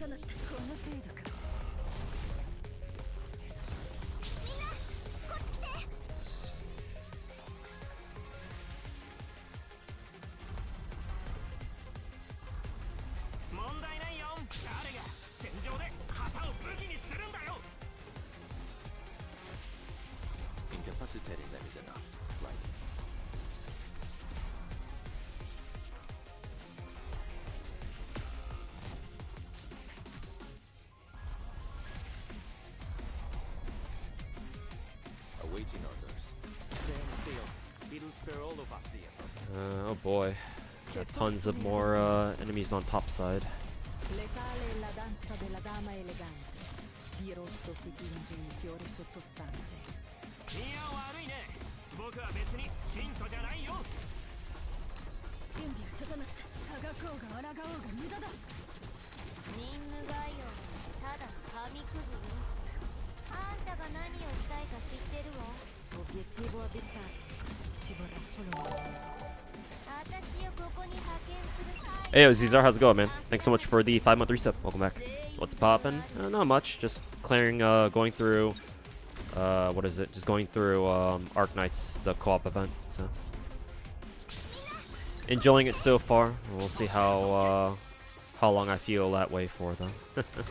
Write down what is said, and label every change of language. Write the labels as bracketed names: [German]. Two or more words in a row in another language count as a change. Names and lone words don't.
[Japanese] この程度か。みんなこっち来て。問題ないよ。誰が戦場で旗を武器にするんだよ。 [English] Incapacitating them is enough, right? Awaiting orders. Stand still. It'll spare all of us the effort. Oh boy. Got tons of more enemies on top side. [Italian] Letale è la danza della dama elegante. Di rosso si tinge il fiore sottostante. [Japanese] いや悪いね。僕は別に信徒じゃないよ。準備は整った。あがこうが抗おうが無駄だ。任務概要はただの紙くずよ。あんたが何をしたいか知ってるわ。 [Italian] Obiettivo avvistato. Ci vorrà solo un attimo. [Japanese] 私をここに派遣する。 [English] Hey, yo, Zizar, how's it going, man? Thanks so much for the 5-month reset. Welcome back. What's poppin'? Not much. Just clearing, going through, what is it? Just going through, Arknights, the co-op event. So. Enjoying it so far. We'll see how long I feel that way for, though.